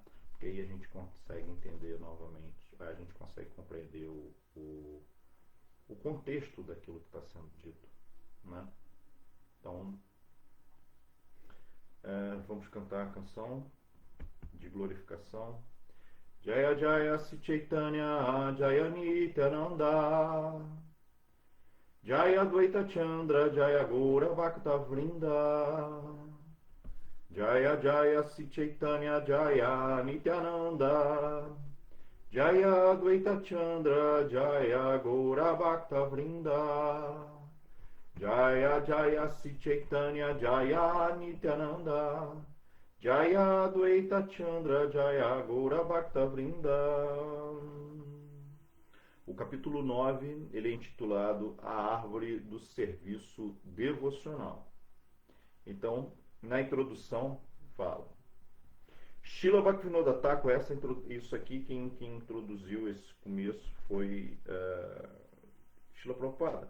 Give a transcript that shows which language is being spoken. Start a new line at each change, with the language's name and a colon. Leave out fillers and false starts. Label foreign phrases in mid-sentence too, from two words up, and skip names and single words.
Portuguese: Porque aí a gente consegue entender novamente, a gente consegue compreender o contexto daquilo que está sendo dito, né? Então, vamos cantar a canção de glorificação.
Sanskrit: Jaya Jaya Sri Chaitanya Jaya Nityananda Jaya Advaita Chandra Jaya Gaura Bhakta Vrinda Jaya Jaya Sri Chaitanya Jaya Nityananda Jaya Advaita Chandra Jaya Gaura Bhakta Vrinda Jaya Jaya Sri Chaitanya Jaya Nityananda Jaya Advaita Chandra Jaya Gaura Bhakta Vrinda.
Portuguese: O capítulo 9, ele é intitulado A Árvore do Serviço Devocional. Então, na introdução, fala. Srila Bhaktivinoda Thakur, isso aqui, quem introduziu esse começo foi Srila Prabhupada.